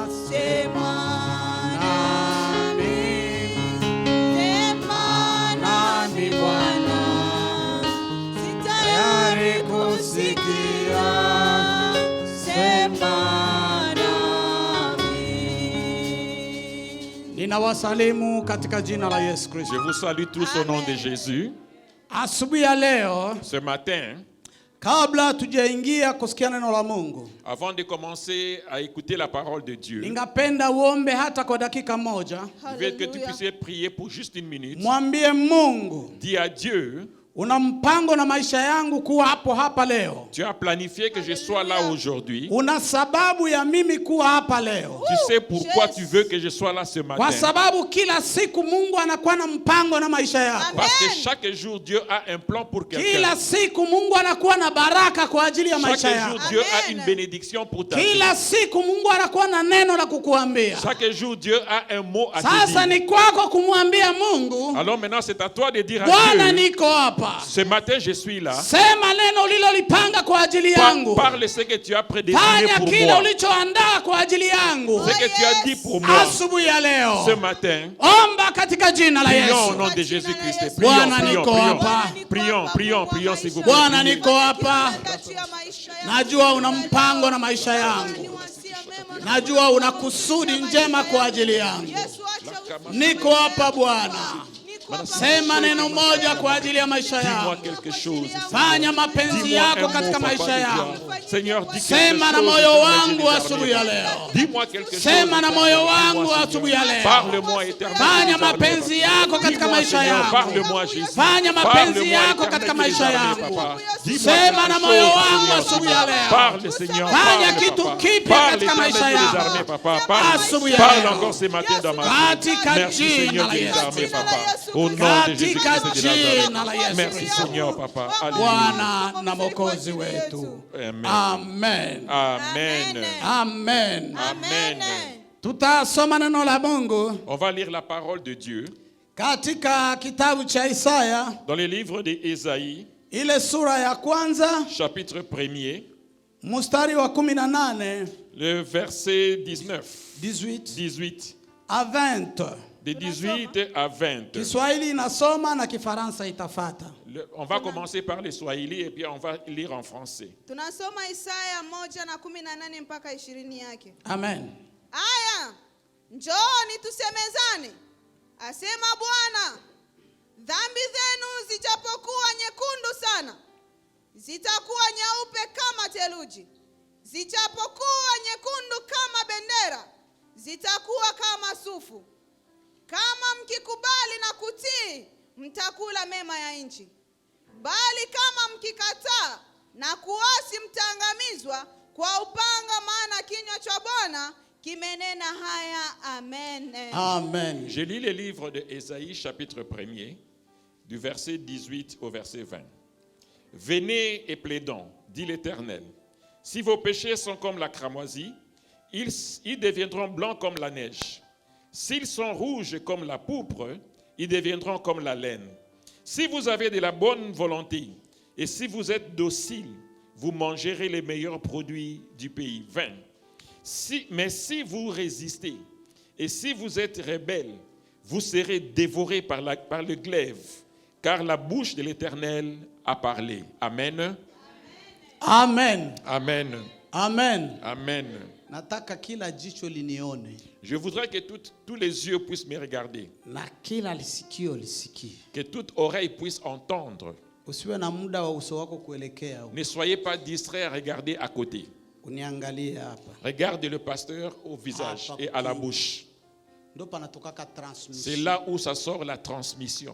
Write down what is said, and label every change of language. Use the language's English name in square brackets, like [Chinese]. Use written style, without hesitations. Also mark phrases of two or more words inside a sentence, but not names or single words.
[Swahili] Sema nami, sema nami Bwana, sitayari kusikia. Sema nami. ninawasalimu katika jina la Yesu Kristo. [French] Je vous salue tous au nom de Jésus. [Swahili] Asubuhi ya leo, [French] Ce matin, [Swahili] kabla tujaingia kusikia neno la Mungu, [French] avant de commencer à écouter la parole de Dieu, [Swahili] ningapenda uombe hata kwa dakika moja. [French] je veux que tu puisses prier pour juste une minute. [Swahili] Mwambie Mungu, [French] Dis à Dieu, [Swahili] una mpango na maisha yangu kuwa hapo hapa leo. [French] tu as planifié que je sois là aujourd'hui. [Swahili] Una sababu ya mimi kuwa hapa leo. [French] Tu sais pourquoi tu veux que je sois là ce [Swahili] Kwa [French] matin. [Swahili] sababu kila siku Mungu anakuwa na mpango na maisha yako. [French] Parce que chaque jour, Dieu a un plan pour quelqu'un. [Swahili] Kila siku Mungu anakuwa na baraka kwa ajili ya maisha [French] Chaque jour, [Swahili] yako. [French] Dieu a une bénédiction pour ta vie. [Swahili] Kila siku Mungu anakuwa na neno la kukuambia. [French] Chaque jour, Dieu a un mot à te [Swahili] Sasa [French] dire. [Swahili] ni kwako kumwambia Mungu, [French] Alors maintenant, c'est à toi de dire à [Swahili] Bwana [French] Dieu, [Swahili] niko hapa. [French] ce matin, je suis là. [Swahili] Sema neno ulilolipanga kwa ajili yangu. [French] Parle ce que tu as prédestiné [Swahili] Fanya [French] pour [Swahili] kile [French] moi. [Swahili] ulichoandaa kwa ajili yangu. [French] Ce que tu as dit pour moi [Swahili] Asubuhi ya leo, [French] ce matin. [Swahili] omba katika jina la [French] Prions au [Swahili] Yesu. [French] nom de Jésus-Christ. [Swahili] Bwana [French] Prions, [Swahili] niko [French] prions, [Swahili] hapa. [French] prions, s'il vous plaît. [Swahili] Bwana niko hapa. Najua una mpango na maisha yangu. Najua una kusudi njema kwa ajili yangu. Niko hapa Bwana. Sema neno moja kwa ajili ya maisha [French] Dis-moi [Swahili] yangu. [French] quelque chose. [Swahili] Fanya mapenzi [French] Dis-moi [Swahili] yako [French] un [Swahili] katika [French] mot, [Swahili] maisha [French] Papa de [Swahili] yangu. [French] Dieu. Seigneur, dis quelque [Swahili] Sema na [French] chose [Swahili] moyo [French] dans ma [Swahili] wangu [French] vie [Swahili] asubuhi ya [French] dernière. [Swahili] leo. [French] Dis-moi quelque chose. [Swahili] Sema na moyo wangu [French] Dis-moi, [Swahili] asubuhi [French] Seigneur. [Swahili] ya leo. [French] Parle-moi éternellement. [Swahili] Fanya mapenzi yako katika [French] Dis-moi, [Swahili] maisha [French] Seigneur, [Swahili] yangu. [French] parle-moi, Jésus. [Swahili] Fanya mapenzi [French] Parle-moi, [Swahili] yako [French] éternel [Swahili] katika [French] Dieu [Swahili] maisha [French] des armées, [Swahili] yangu. [French] Papa. Dis-moi [Swahili] Sema [French] quelque [Swahili] na moyo [French] chose, [Swahili] wangu [French] Seigneur. [Swahili] asubuhi ya leo. [French] Parle, Seigneur. [Swahili] Fanya [French] Parle, [Swahili] kitu [French] Papa. [Swahili] kipya [French] Parle, [Swahili] katika [French] éternel [Swahili] maisha [French] Dieu des [Swahili] yangu. [French] armées, Papa. Parle. [Swahili] Asubuhi ya [French] Parle [Swahili] leo. [French] encore ce matin dans ma vie. [Swahili] Katika [French] Merci, [Swahili] jina [French] Seigneur [Swahili] la [French] Dieu des [Swahili] Yesu. [French] armées, Papa. Au nom de [Swahili] Katika [French] Jésus-Christ de [Swahili] jina la [French] Nazareth. [Swahili] Yesu. [French] Merci, Seigneur, Papa. Alléluia. [Swahili] Bwana na Mwokozi wetu. Amen. Amen. Amen. Amen. Amen. Tutasoma neno la Mungu [French] On va lire la parole de Dieu [Swahili] katika kitabu cha Isaya, [French] dans le livre d'Ésaïe, [Swahili] ile sura ya kwanza, [French] chapitre 1er, [Swahili] mstari wa 18, [French] le verset 19, 18 18, à 20. de 18 à 20. [Swahili] Kiswahili inasoma na Kifaransa itafata. [French] On va commencer par le Swahili et puis on va lire en français. [Swahili] Tunasoma Isaya 1:18 mpaka 20 yake. Amen. Aya, njooni tusemezane, asema Bwana. Dhambi zenu zijapokuwa nyekundu sana, zitakuwa nyeupe kama theluji. Zijapokuwa nyekundu kama bendera, zitakuwa kama sufu. Kama mkikubali na kutii, mtakula mema ya nchi. Bali kama mkikataa na kuasi, mtaangamizwa kwa upanga, maana kinywa cha Bwana kimenena haya. Amen. Amen. [French] Je lis le livre de Ésaïe, chapitre 1er, du verset 18 au verset 20. Venez et plaidons, dit l'Éternel. Si vos péchés sont comme la cramoisie, ils deviendront blancs comme la neige. S'ils sont rouges comme la pourpre, ils deviendront comme la laine. Si vous avez de la bonne volonté et si vous êtes docile, vous mangerez les meilleurs produits du pays. 20. Mais si vous résistez et si vous êtes rebelles, vous serez dévorés par le glaive, car la bouche de l'Éternel a parlé. Amen. Amen. Amen. Amen. Amen. [Swahili] Nataka kila jicho linione [French] Je voudrais que tous les yeux puissent me regarder, [Swahili] na kila lisikio lisikie. [French] que toute oreille puisse entendre. [Swahili] Usiwe na muda wa uso wako kuelekea huko. [French] Ne soyez pas distraits à regarder à côté. [Swahili] Uniangalie hapa. [French] Regardez le pasteur au visage et à la bouche. [Swahili] Ndo panatokaka transmission. [French] C'est là où ça sort la transmission.